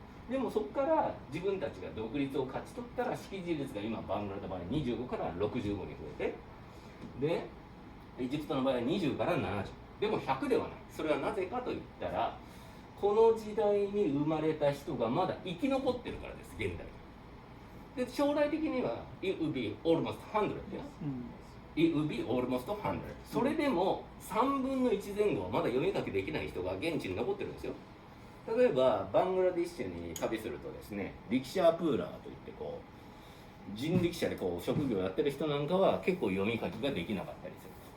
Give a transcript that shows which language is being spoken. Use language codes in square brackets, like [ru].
[ja] でもそこから自分たちが独立を勝ち取ったら、識字率が今バングラの場合25から65に増えて、でエジプトの場合は20から70でも100ではない。それはなぜかといったら、この時代に生まれた人がまだ生き残ってるからです、現代で。将来的には [en] It will be almost 100 です、It will be almost 100。 [ja] それでも3分の1前後はまだ読み書きできない人が現地に残ってるんですよ。例えばバングラディッシュに旅するとですね、リキシャープーラーといってこう人力車でこう職業をやってる人なんかは結構読み書きができなかったりする。